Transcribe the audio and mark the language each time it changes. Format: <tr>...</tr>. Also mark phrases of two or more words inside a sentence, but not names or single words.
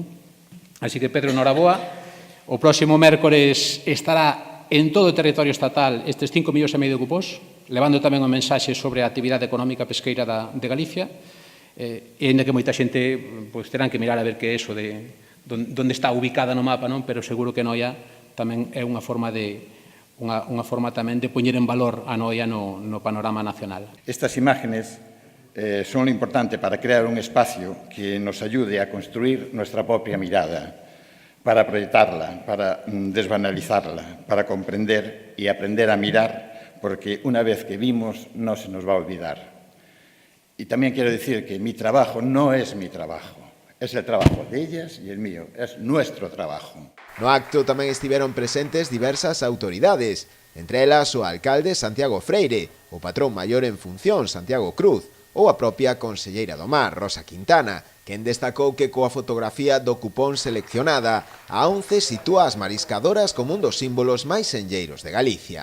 <gl>Así que Pedro, noraboa, o próximo mércores estará en todo o territorio estatal estes 5,5 millóns de cupós, levando tamén unha mensaxe sobre a actividade económica pesqueira de Galicia, e ainda que moita xente terán que mirar a ver que é eso de onde está ubicada no mapa, non? Pero seguro que Noia tamén é unha forma tamén de poñer en valor a Noia no panorama nacional.</gl> <es>Estas imágenes son lo importante para crear un espacio que nos ayude a construir nuestra propia mirada, para proyectarla, para desbanalizarla, para comprender y aprender a mirar, porque una vez que vimos no se nos va a olvidar. Y también quiero decir que mi trabajo no es mi trabajo, es el trabajo de ellas y el mío, es nuestro trabajo.</es> <gl>No acto tamén estiveron presentes diversas autoridades, entre elas o alcalde Santiago Freire, o patrón maior en función Santiago Cruz, ou a propia conselleira do Mar, Rosa Quintana, quen destacou que coa fotografía do cupón seleccionada, a ONCE sitúa as mariscadoras como un dos símbolos máis senlleiros de Galicia.</gl>